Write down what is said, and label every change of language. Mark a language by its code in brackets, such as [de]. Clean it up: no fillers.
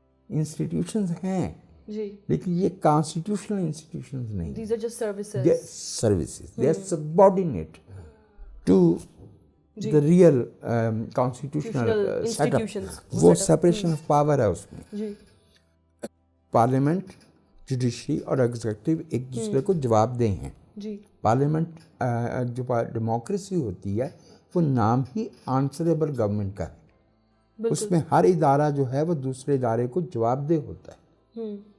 [ur] Institutions ہیں لیکن یہ کانسٹیٹیوشنل انسٹیٹیوشنز نہیں. [en] These are just services. Services. They are subordinate to the real constitutional institutions. [ur] وہ [en] separation of power [ur] ہے اس میں. پارلیمنٹ, جوڈیشری اور ایگزیکٹو ایک دوسرے کو جواب دہ ہیں. پارلیمنٹ جو ڈیموکریسی ہوتی ہے وہ نام ہی آنسریبل گورنمنٹ کا ہے. اس میں ہر ادارہ جو ہے وہ دوسرے ادارے کو جواب دہ ہوتا ہے.